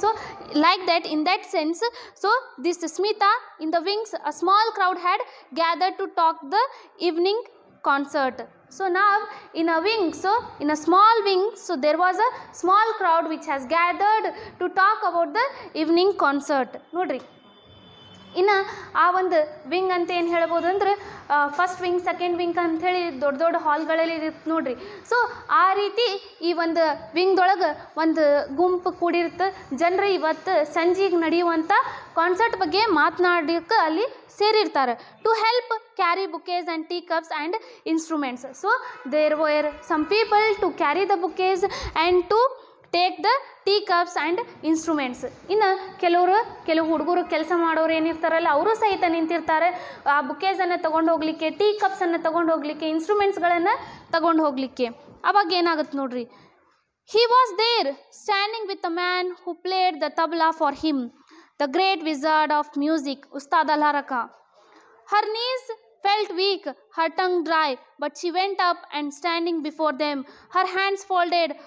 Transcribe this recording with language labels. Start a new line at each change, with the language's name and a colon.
English: So like that, in that sense, so this Smita in the wings, a small crowd had gathered to talk the evening concert. So now in a wing, so in a small wing, so there was a small crowd which has gathered to talk about the evening concert.
Kannada: Nodri, ಇನ್ನು ಆ ಒಂದು wing ಅಂತ ಏನು ಹೇಳ್ಬೋದು ಅಂದ್ರೆ first wing, second wing ಅಂಥೇಳಿ ದೊಡ್ಡ ದೊಡ್ಡ ಹಾಲ್ಗಳಲ್ಲಿ ಇರುತ್ತೆ ನೋಡ್ರಿ. ಸೊ ಆ ರೀತಿ ಈ ಒಂದು ವಿಂಗ್ದೊಳಗೆ ಒಂದು ಗುಂಪು ಕೂಡಿರುತ್ತೆ. ಜನರು ಇವತ್ತು ಸಂಜೆಗೆ ನಡೆಯುವಂಥ ಕಾನ್ಸರ್ಟ್ ಬಗ್ಗೆ ಮಾತನಾಡೋಕ್ಕೆ ಅಲ್ಲಿ ಸೇರಿರ್ತಾರೆ.
English: To help carry bookcase and tea cups and instruments. So there were some people to carry the bookcase and to take the tea cups and instruments.
Kannada: ಇನ್ನು ಕೆಲವು ಹುಡುಗರು ಕೆಲಸ ಮಾಡೋರು ಏನಿರ್ತಾರಲ್ಲ, ಅವರು ಸಹಿತ ನಿಂತಿರ್ತಾರೆ ಆ ಬುಕೇಸನ್ನು ತೊಗೊಂಡು ಹೋಗಲಿಕ್ಕೆ, ಟೀ ಕಪ್ಸನ್ನು ತೊಗೊಂಡು ಹೋಗಲಿಕ್ಕೆ, ಇನ್ಸ್ಟ್ರೂಮೆಂಟ್ಸ್ಗಳನ್ನು ತಗೊಂಡು ಹೋಗಲಿಕ್ಕೆ. ಅವಾಗ ಏನಾಗುತ್ತೆ ನೋಡ್ರಿ.
English: He was there standing with the man who played the tabla for him, the great wizard of music, Ustad Al-Haraka. Her knees felt weak, her tongue dry, but she went up and standing before them, her hands folded.